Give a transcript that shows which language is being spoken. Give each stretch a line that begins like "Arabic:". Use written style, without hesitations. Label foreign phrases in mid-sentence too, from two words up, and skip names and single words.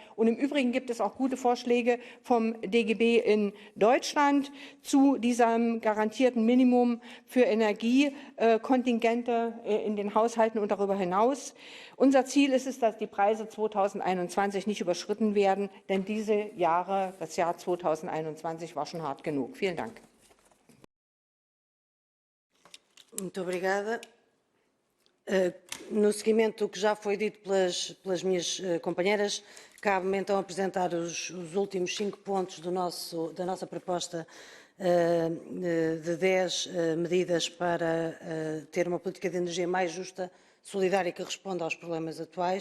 German: Und im Übrigen gibt es auch gute Vorschläge vom DGB in Deutschland zu diesem garantierten Minimum für Energiekontingente in den Haushalten und darüber hinaus. Unser Ziel ist es, dass die Preise 2021 nicht überschritten werden, denn das Jahr 2021 war schon hart genug. Vielen Dank.
Portuguese: Muito obrigada. No seguimento do que já foi dito pelas minhas companheiras, cabe-me então apresentar os últimos 5 pontos da nossa proposta de 10 medidas para ter uma política de energia mais justa, solidária, que responda aos problemas atuais.